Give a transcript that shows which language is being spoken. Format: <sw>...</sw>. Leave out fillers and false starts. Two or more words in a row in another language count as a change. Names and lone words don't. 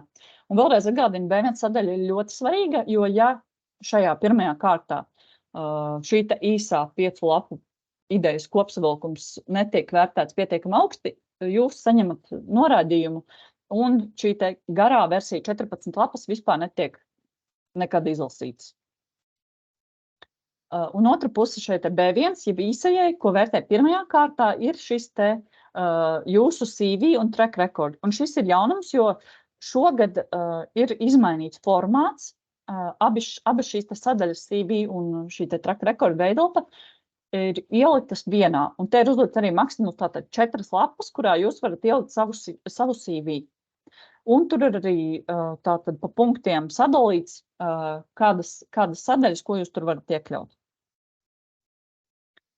<lv>Un vēlreiz atgādinu, B1 sadaļa ir ļoti svarīga, jo ja šajā pirmajā kārtā šī te īsā 5 lapu idejas kopsavilkums netiek vērtēts pietiekami augsti, jūs saņemat norādījumu, un šī te garā versija 14 lapas vispār netiek nekad izlasītas. Un otra puse šeit B1, jeb īsajai, ko vērtē pirmajā kārtā, ir šis te jūsu CV un</lv> <en>track record.</en> <lv>Un šis ir jaunums, jo šogad ir izmainīts formāts, abas šīs te sadaļas CV un šī te</lv> <en>track record</en> <lv>veidlapa ir ieliktas vienā. Un te ir uzdots arī maksimums tātad 4 lapas, kurā jūs varat ielikt savu CV. Un tur ir arī tātad pa punktiem sadalīts, kādas sadaļas, ko jūs tur varat iekļaut.</lv>